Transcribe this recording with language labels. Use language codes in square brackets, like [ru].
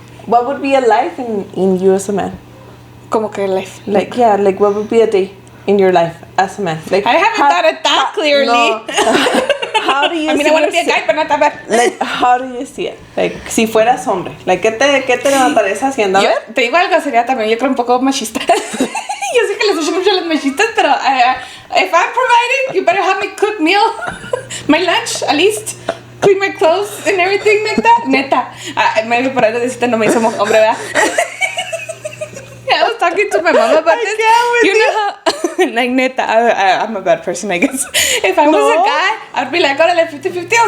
[en] What would be a life in you as a man? [es] Como que life. [en] Like, yeah, like, what would be a day in your life as a man? Like, I haven't thought it that clearly. No. How do you I mean, I want to be a guy, but not that bad. Like, how do you see it? [es] Like, si fueras hombre, like, ¿qué te levantarías haciendo? A Yo ver. te digo algo, sería también, yo creo, un poco machista. Yo sé que les gusta mucho a los machistas, pero [en] if I'm providing, you better have me cook meal, my lunch, at least. Clean my clothes and everything like that. [es] Neta. [en] Maybe [es] por algo deciste no me hizo hombre, ¿verdad? [en] I was talking to my mom about this. You know how, like, neta, I'm a bad person, I guess. If I was a guy, I'd be like, órale, 50-50.